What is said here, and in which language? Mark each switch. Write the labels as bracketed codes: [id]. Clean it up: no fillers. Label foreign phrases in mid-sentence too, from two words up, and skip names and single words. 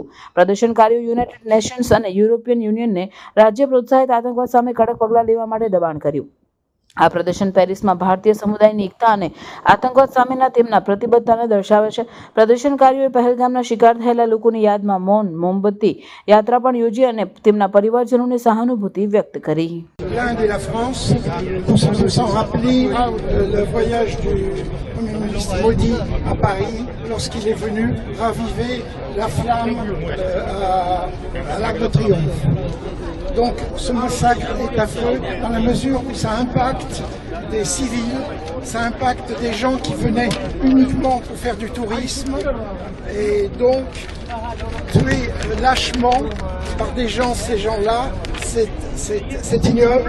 [gu] પ્રદર્શનકારીઓ યુનાઇટેડ નેશન્સ અને યુરોપિયન યુનિયનને રાજ્ય પ્રોત્સાહિત આતંકવાદ સામે કડક પગલાં લેવા માટે દબાણ કર્યું। આ પ્રદર્શન પેરિસમાં ભારતીય સમુદાયની એકતા અને આતંકવાદ સામેના તેમના પ્રતિબદ્ધતાને દર્શાવે છે। પ્રદર્શનકારીઓએ પહેલગામના શિકાર થયેલા લોકોની યાદમાં મૌન મોમબત્તી યાત્રા પણ યોજી અને તેમના પરિવારજનોને સહાનુભૂતિ વ્યક્ત કરી। [fr] l'Inde et la France, sans rappeler le voyage du Premier ministre Modi à Paris lorsqu'il est venu raviver la flamme à l'Arc de Triomphe. Donc ce massacre est affreux dans la mesure où ça impacte des civils, ça impacte des gens qui venaient uniquement pour faire du tourisme, et donc tuer lâchement par des gens, ces gens-là, c'est ignoble.